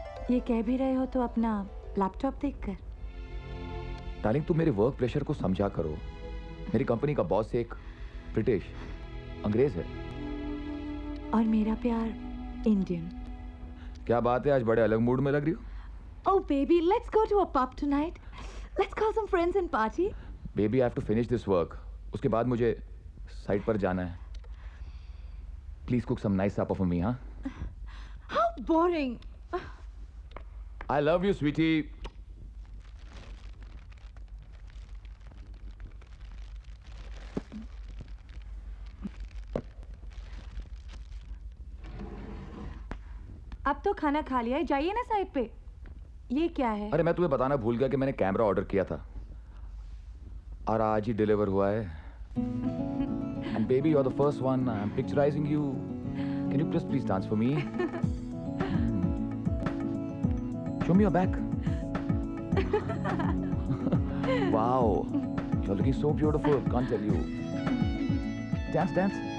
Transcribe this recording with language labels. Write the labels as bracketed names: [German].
[Hindi] ये कह भी रहे हो तो अपना लैपटॉप देखकर। डार्लिंग, तुम मेरे वर्क प्रेशर को समझा करो। मेरी कंपनी का बॉस एक ब्रिटिश अंग्रेज है। और मेरा प्यार इंडियन। क्या बात है, आज बड़े अलग मूड में लग रही हो। [English] Oh baby, let's go to a pub tonight. Let's call some friends and party. Baby, I have to finish this work. [Hindi] उसके बाद मुझे साइट पर जाना है। [English] Please cook some nice supper for me, हाँ? How boring. I love you, sweetie. [Hindi] अब तो खाना खा लिया है, जाइए ना साइड पे। ये क्या है? अरे मैं तुम्हें बताना भूल गया कि मैंने कैमरा ऑर्डर किया था और आज ही डिलीवर हुआ है। [English] And baby, you're the first one. I'm picturizing you. Can you please dance for me? Show me your back. Wow, you're looking so beautiful. Can't tell you. Dance, dance.